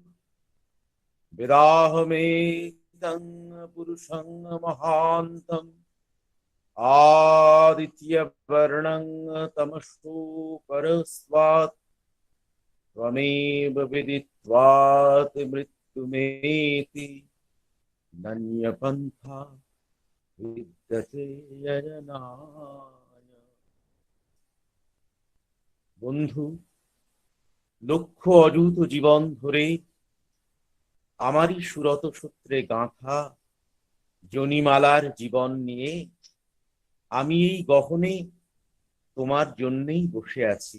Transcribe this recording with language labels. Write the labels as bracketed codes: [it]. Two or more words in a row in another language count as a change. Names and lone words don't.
[sa] विदाहमेतं पुरुषं महान्तम् आदित्यवर्णं तमसो परस्तात् त्वमेव विदित्वात् मृत्युमेति नन्यपन्था विद्यते यजनाय। [bn] বন্ধু, লক্ষ অযুত জীবন ধরে আমারই সুরত সূত্রে গাঁথা জনিমালার জীবন নিয়ে আমি এই গহনে তোমার জন্যই বসে আছি।